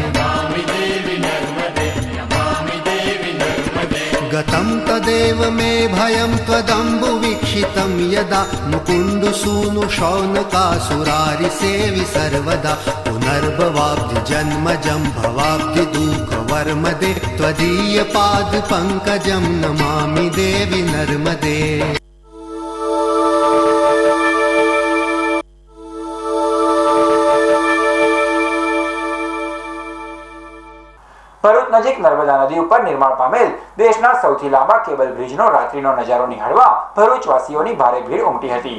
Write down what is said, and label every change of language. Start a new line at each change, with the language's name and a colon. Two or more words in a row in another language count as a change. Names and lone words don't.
Sanskrit: गतं तदेव मे भयं त्वदम्बु वीक्षितं यदा मुकुंदु सूनु शौनकासुरारि सेवि सर्वदा पुनर्भवाब्धि जन्मजं भवाब्धि दुःखवर्मदे त्वदीय पाद पंकजं नमामि देवी नर्मदे।
Gujarati: ભરૂચ નજીક નર્મદા નદી ઉપર નિર્માણ પામેલ દેશના સૌથી લાંબા કેબલ બ્રિજનો રાત્રિનો નજારો નિહાળવા ભરૂચવાસીઓની ભારે ભીડ ઉમટી હતી।